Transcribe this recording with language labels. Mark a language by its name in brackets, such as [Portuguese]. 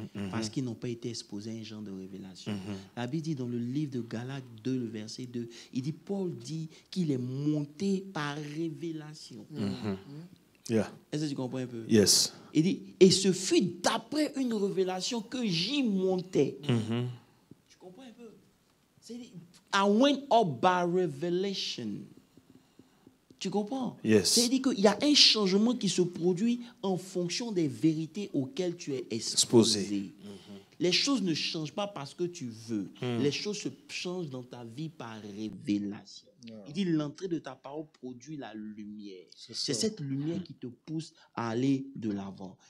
[French] Parce qu'ils n'ont pas été exposés à un genre de révélation. La Bible dit dans le livre de Galates 2, le verset 2, il dit, Paul dit qu'il est monté par révélation. Est-ce que tu comprends un peu? [English] Yes. [French] Il dit, et ce fut d'après une révélation que j'y montais. Tu comprends un peu? C'est-à-dire, [English] I went up by revelation. [French] Tu comprends? [English] Yes. [French] C'est-à-dire qu'il y a un changement qui se produit en fonction des vérités auxquelles tu es exposé. Les choses ne changent pas parce que tu veux. Les choses se changent dans ta vie par révélation. Il dit l'entrée de ta parole produit la lumière. C'est cette lumière qui te pousse à aller de l'avant.